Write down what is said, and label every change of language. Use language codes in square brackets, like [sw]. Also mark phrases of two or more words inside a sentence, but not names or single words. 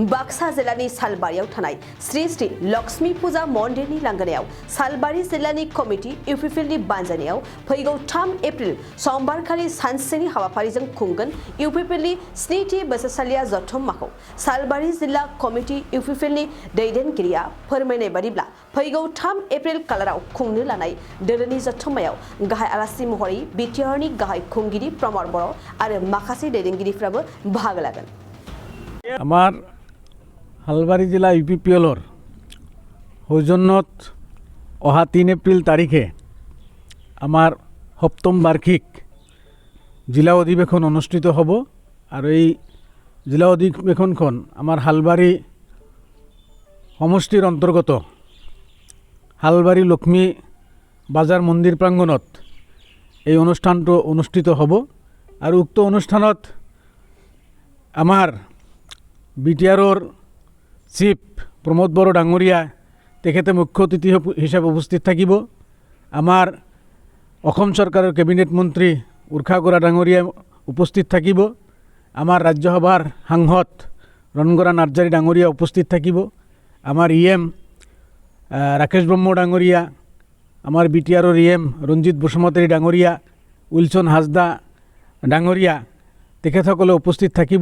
[brx] बाक्सा जिल्लानि सालबारियाव थानाय श्री श्री लक्ष्मी फुजा मन्दिरनि लांगोनायाव सालबारि जिल्लानि कमिटि इउपिपिएलनि बानजायनायाव फैगौ 3 एप्रिल समबारखालि सानसेनि हाबाफारिजों खुंगोन इउपिपिएलनि स्निथि बोसोरसालिया जथुम्माखौ सालबारि जिल्ला कमिटि इउपिपिएलनि दैदेनगिरिया फोरमायनाय बादिब्ला फैगौ 3 एप्रिल खालाराव खुंनो लानाय दोलोनि जथुम्मायाव गाहाय आलासि महरै बिटिआरनि गाहाय खुंगिरि प्रमद बर' आरो माखासे दैदेनगिरिफ्राबो बाहागो लागोन। [as] আমাৰ হালবাৰি জিলা ইউপিপিএলৰ সৌজন্যত অহা 3 এপ্ৰিল তাৰিখে আমাৰ সপ্তম বাৰ্ষিক জিলা অধিৱেশন অনুষ্ঠিত হ'ব আৰু এই জিলা অধিৱেশনখন আমাৰ হালবাৰি সমষ্টিৰ অন্তৰ্গত হালবাৰি লক্ষ্মী বজাৰ মন্দিৰ প্ৰাংগণত এই অনুষ্ঠানটো অনুষ্ঠিত হব আর উক্ত অনুষ্ঠানত আমার বিটিআরর চিফ প্রমোদ বড় ডাঙরিয়া তেখেতে মুখ্য অতিথি হিসাবে উপস্থিত থাকিব। আমার অসম সরকারের ক্যাবিনেট মন্ত্রী উৰ্খা গৰা ডাঙরিয়া উপস্থিত থাকিব। আমার রাজ্যসভার সাংসদ রণগৰা নাৰ্জাৰী ডাঙরিয়া উপস্থিত থাকিব। আমার ইএম রাকেশ ব্ৰহ্ম ডাঙরিয়া, আমার বিটিআরর ইএম রঞ্জিত বসুমতাৰী ডাঙরিয়া, উইলসন হাজদা ডাঙরিয়া তেখেতসকলে উপস্থিত থাকিব।